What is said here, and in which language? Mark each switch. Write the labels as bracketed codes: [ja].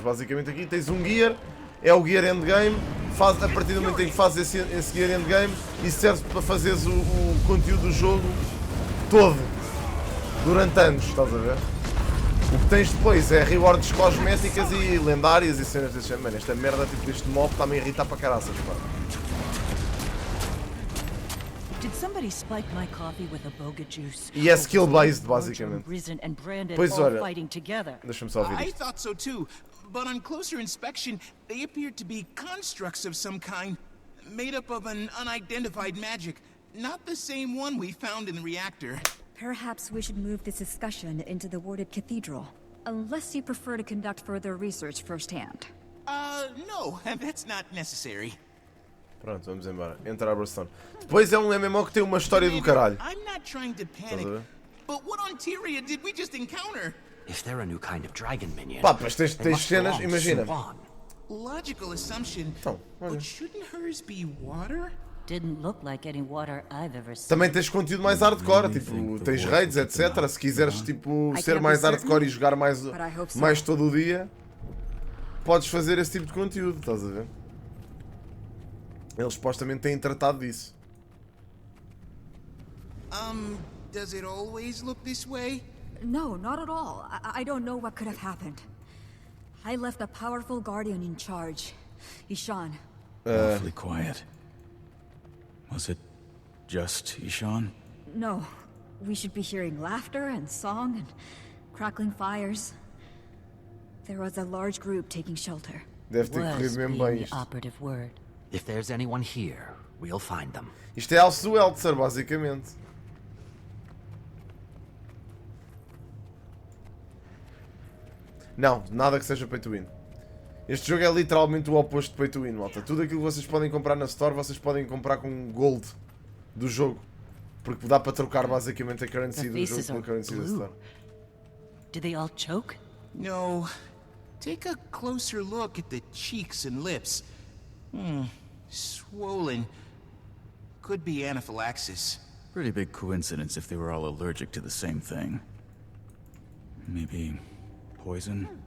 [pt] Basicamente aqui tens um gear, é o gear endgame, a partir do momento em que fazes esse gear endgame, isso serve para fazeres o conteúdo do jogo todo, durante anos, estás a ver? O que tens depois é rewards cosméticas e lendárias e cenas desse género. Mano, esta merda tipo deste mob está-me a irritar para caraças, pá. [en] Did somebody spike my coffee with a boga juice? [pt] E é skill based, basicamente. Pois olha, deixa-me só ouvir [en] I [pt] isto. [en] thought so too, but on closer inspection, they appeared to be constructs of some kind, made up of an unidentified magic, not the same one we found in the reactor. Perhaps we should move this discussion into the warded cathedral, unless you prefer to conduct further research firsthand. No, that's not necessary. [pt] Pronto, vamos embora. Enter Aberstone. Depois é um MMO que tem uma história do caralho. [en] I'm not trying to panic, but what on Tyria did we just encounter? If they're a new kind of dragon minion, [pt] Pá, mas tens cenas, imagina. [en] Logical assumption, [pt] Então, olha. [en] but shouldn't hers be water? Didn't look like any water I've ever seen. [pt] Também tens conteúdo mais hardcore, tipo, tens raids, etc. Se quiseres, tipo, ser mais hardcore e jogar mais todo o dia, podes fazer esse tipo de conteúdo, estás a ver? Eles supostamente têm tratado disso. [en] Does it always look this way? No, not at all. I don't know what could have happened. I left a powerful guardian in charge, Ishan. Awfully quiet. Was it just Ishan? No, we should be hearing laughter and song and crackling fires. There was a large group taking shelter. [pt] Deve ter corrido mesmo bem isto. [en] Operative word. if there's anyone here, we'll find them. [pt] Isto é Alce do Eltser, basicamente. Não, nada que seja pay to win. Este jogo é literalmente o oposto de pay to win, malta. Tudo aquilo que vocês podem comprar na Store, vocês podem comprar com gold do jogo. Porque dá para trocar basicamente a currency do jogo pela currency da Store. [en] Did they all choke? No. Take a closer look at the cheeks and lips. Swollen. Could be anaphylaxis. Pretty big coincidence if they were all allergic to the same thing. Maybe poison?